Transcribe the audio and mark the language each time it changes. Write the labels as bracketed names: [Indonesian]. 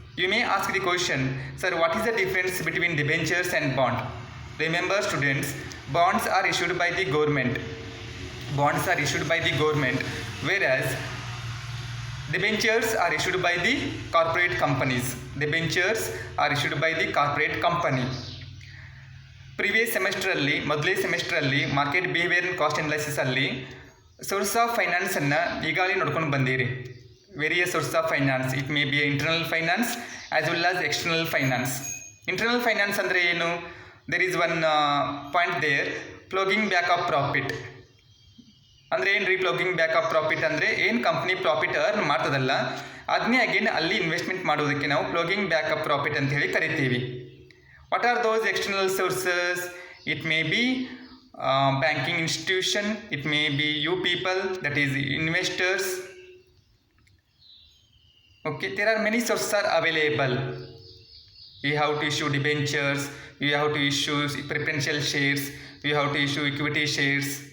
[English] You may ask the question, sir, what is the difference between debentures and bond? Remember students, bonds are issued by the government. Bonds are issued by the government, whereas debentures are issued by the corporate companies. Debentures are issued by the corporate company. [Kannada] Previous ಸೆಮಿಸ್ಟ್ರಲ್ಲಿ ಮೊದಲೇ ಸೆಮಿಸ್ಟ್ರಲ್ಲಿ market behaviour and cost ಅನಾಲಿಸಿಸಲ್ಲಿ source of ಫೈನಾನ್ಸನ್ನು ಈಗಾಗಲೇ ನೋಡ್ಕೊಂಡು ಬಂದಿರಿ. [English] Various source of finance, it may be internal finance as well as external finance. Internal finance ಅಂದರೆ ಏನು? There is one point there, ploughing back of profit. [Kannada] ಅಂದರೆ ಏನು ರೀ ಫ್ಲೋಗಿಂಗ್ back of profit ಅಂದರೆ ಏನು ಕಂಪ್ನಿ ಪ್ರಾಫಿಟ್ ಅರ್ನ್ ಮಾಡ್ತದಲ್ಲ ಅದನ್ನೇ ಅಗೇನ್ ಅಲ್ಲಿ investment ಮಾಡೋದಕ್ಕೆ ನಾವು ಫ್ಲೋಗಿಂಗ್ ಬ್ಯಾಕ್ ಆಫ್ ಪ್ರಾಫಿಟ್ ಅಂತ ಹೇಳಿ ಕರಿತೀವಿ. [English] What are those external sources? It may be banking institution, it may be you people, that is investors. Okay, there are many sources are available. You have to issue debentures, you have to issue preferential shares, you have to issue equity shares.